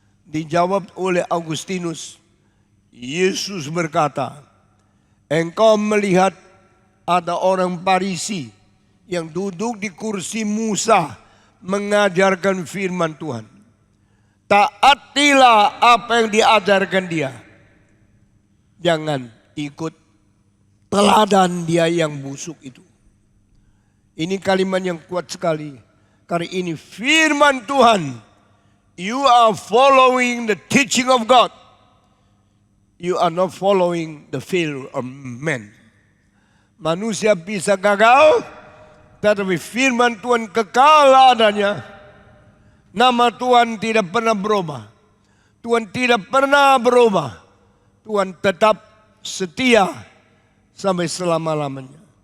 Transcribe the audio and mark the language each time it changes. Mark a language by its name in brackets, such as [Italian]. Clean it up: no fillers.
[Indonesian] Dijawab oleh Agustinus, Yesus berkata, engkau melihat ada orang Farisi yang duduk di kursi Musa mengajarkan firman Tuhan. Taatilah apa yang diajarkan dia. Jangan ikut teladan dia yang busuk itu. Ini kalimat yang kuat sekali. Karena ini firman Tuhan. [English] You are following the teaching of God. You are not following the failure of men. [Indonesian] Manusia bisa gagal, tetapi firman Tuhan kekal adanya. Nama Tuhan tidak pernah berubah. Tuhan tidak pernah berubah. Tuhan tetap setia sampai selama-lamanya.